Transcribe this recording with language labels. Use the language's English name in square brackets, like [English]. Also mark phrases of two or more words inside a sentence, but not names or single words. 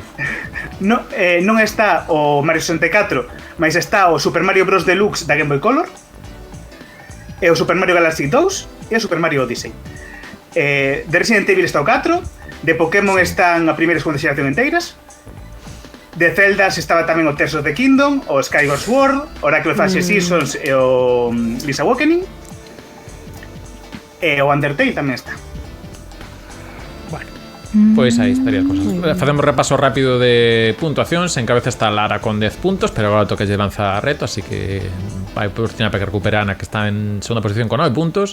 [Galician] Non está o Mario 64, mas está o Super Mario Bros. Deluxe da Game Boy Color, e o Super Mario Galaxy 2 e o Super Mario Odyssey. De Resident Evil está o 4, de Pokémon están a primeira e segunda xeración enteiras, de Zeldas estaba tamén o Tears of the Kingdom, o Skyward Sword, Oracle of Ancient Seasons e o Link's Awakening, e o Undertale tamén está. Pois aí estaría cosas. Facemos repaso rápido de puntuacións. En cabeza está Lara con 10 puntos, pero agora toca lle lanza reto, así que vai por tiña para que recupere Ana, que está en segunda posición con 9 puntos.